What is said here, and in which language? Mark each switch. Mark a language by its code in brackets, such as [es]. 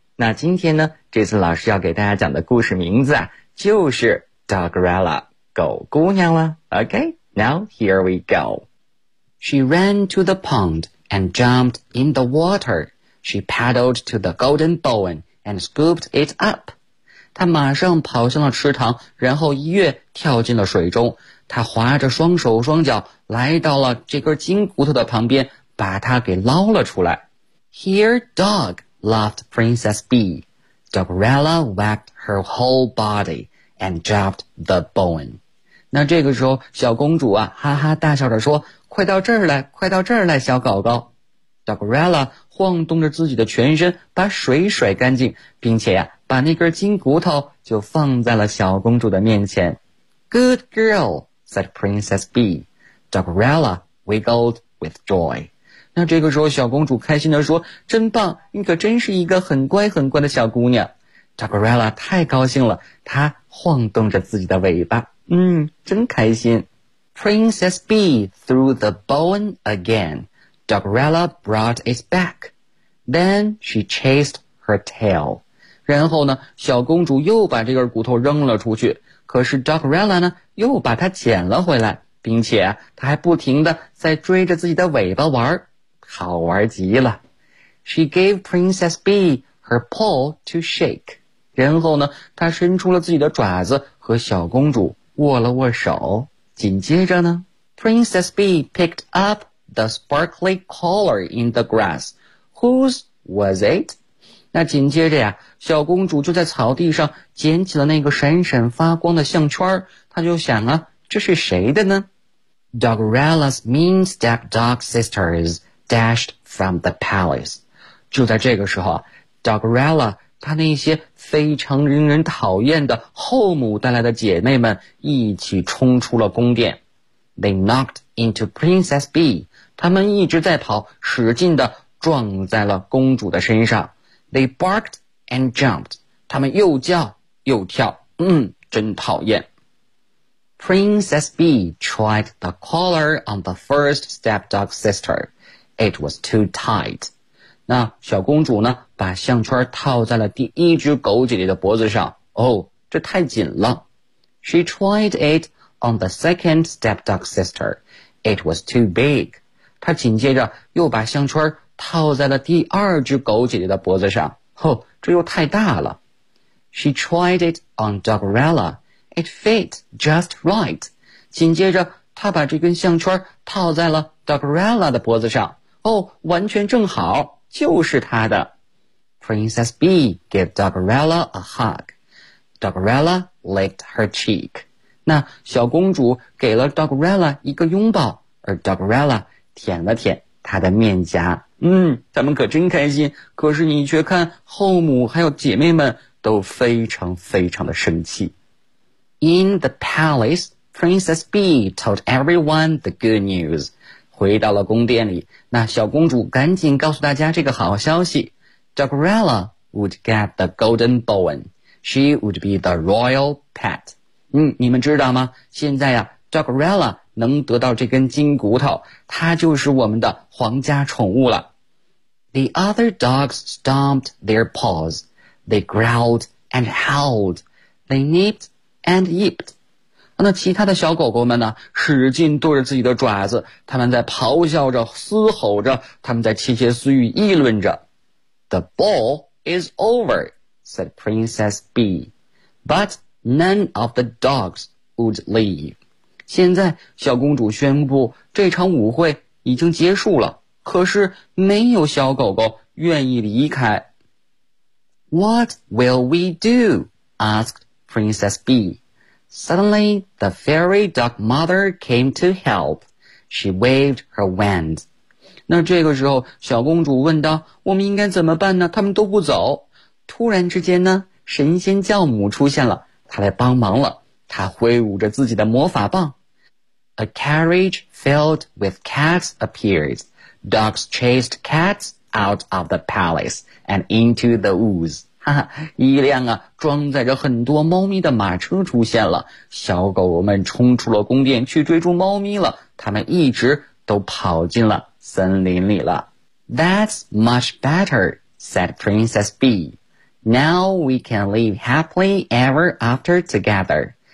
[zh] 那今天呢这次老师要给大家讲的故事名字啊，就是 Doggerella狗姑娘了。 [en] Okay, now here we go. She ran to the pond and jumped in the water. She paddled to the golden bowl and scooped it up. [zh] 她马上跑向了池塘，然后一跃跳进了水中。她划着双手双脚来到了这根金骨头的旁边，把它给捞了出来。 [en] Here, dog, laughed Princess Bee. Doggerella wagged her whole body. And dropped the bone. [zh] 那这个时候小公主啊哈哈大笑着说，快到这儿来，快到这儿来小狗狗。 Doggerella 晃动着自己的全身把水甩干净，并且啊把那根金骨头就放在了小公主的面前。 [en] Good girl, said Princess Bee. Doggerella wiggled with joy. [zh] 那这个时候小公主开心地说，真棒，你可真是一个很乖很乖的小姑娘。 Doggerella 太高兴了，她晃动着自己的尾巴，嗯，真开心。 [en] Princess Bee threw the bone again. Doggerella brought it back. Then she chased her tail. [zh] 然后呢，小公主又把这根骨头扔了出去，可是 Dogrella 呢，又把它捡了回来，并且她还不停地在追着自己的尾巴玩，好玩极了。 [en] She gave Princess Bee her paw to shake， [zh] 然后呢，她伸出了自己的爪子和小公主握了握手。紧接着呢， [en] Princess Bee picked up the sparkly collar in the grass. Whose was it? [zh] 那紧接着呀，小公主就在草地上捡起了那个闪闪发光的项圈，她就想啊，这是谁的呢？ [en] Dogrella's mean stepdog sisters dashed from the palace. [zh] 就在这个时候， Dogrella她那些非常令人讨厌的后母带来的姐妹们一起冲出了宫殿。 [en] They knocked into Princess Bee. [zh] 她们一直在跑，使劲地撞在了公主的身上。 [en] They barked and jumped. [zh] 她们又叫又跳，嗯，真讨厌。 [en] Princess Bee tried the collar on the first stepdog sister. It was too tight. [zh] 那小公主呢，把项圈套在了第一只狗姐姐的脖子上。哦，这太紧了。 [en] She tried it on the second stepdog sister. It was too big. [zh] 她紧接着又把项圈套在了第二只狗姐姐的脖子上。哦，这又太大了。 [en] She tried it on Dogrella. It fit just right. [zh] 紧接着她把这根项圈套在了 Dogrella 的脖子上。哦，完全正好。就是他的。 [en] Princess Bee gave Dogrella a hug. Dogrella licked her cheek. [zh] 那小公主给了 Dogrella 一个拥抱，而 Dogrella 舔了舔她的面颊。嗯，他们可真开心，可是你却看后母还有姐妹们都非常非常的生气。 [en] In the palace, Princess Bee told everyone the good news. [zh] 回到了宫殿里，那小公主赶紧告诉大家这个好消息。 [en] Dogrella would get the golden bone. She would be the royal pet. [zh] 嗯，你们知道吗？现在呀， Dogrella 能得到这根金骨头，她就是我们的皇家宠物了。 [en] The other dogs stomped their paws. They growled and howled. They nipped and yipped. [zh] 那其他的小狗狗们呢，使劲跺着自己的爪子，他们在咆哮着，嘶吼着，他们在窃窃私语，议论着。 [en] The ball is over, said Princess Bee. But none of the dogs would leave. [zh] 现在小公主宣布这场舞会已经结束了，可是没有小狗狗愿意离开。 [en] What will we do? Asked Princess Bee. Suddenly, the fairy dog mother came to help. She waved her wand. [zh] 那这个时候，小公主问道，我们应该怎么办呢？他们都不走。突然之间呢，神仙教母出现了，她来帮忙了。她挥舞着自己的魔法棒。 [en] A carriage filled with cats appeared. Dogs chased cats out of the palace and into the woods. [zh] 哈哈，一辆啊装载着很多猫咪的马车出现了，小狗狗们冲出了宫殿去追逐猫咪了，它们一直都跑进了森林里了。 [en] That's much better, said Princess Bee. Now we can live happily ever after together.